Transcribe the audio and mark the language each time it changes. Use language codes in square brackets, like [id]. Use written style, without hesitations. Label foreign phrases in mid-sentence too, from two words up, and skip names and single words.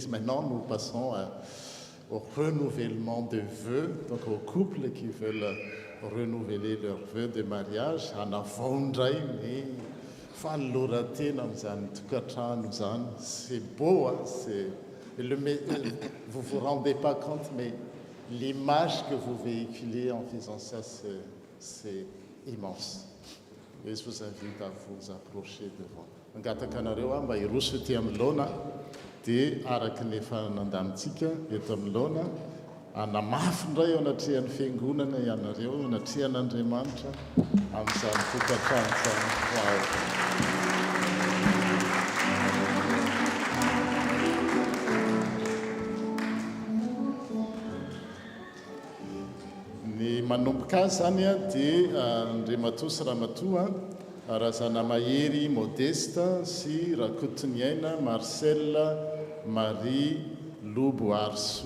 [fr] Maintenant, nous passons au renouvellement de vœux, donc aux couples qui veulent renouveler leurs vœux de mariage, [mg] hanavaondray ny fanolorantena amin'izany tokantrano zany. [fr] C'est beau, hein? Vous vous rendez pas compte, mais l'image que vous véhiculez en faisant ça, c'est immense. Et je vous invite à vous approcher devant. [mg] Angataka anareo mba hiroso ety amin'ny laona dia araka ny efa nandamintsika eto amin'ny laona anamafy indray ao anatrehan'ny fiangonana ianareo anatrehan'Andriamanitra amin'izany tokantrano izany. Ny manomboka azy zany a dia Andriamatoa sy Ramatoa Razana Mahery Modeste sy Rakotoniaina Marcel Marie Lobo Arso.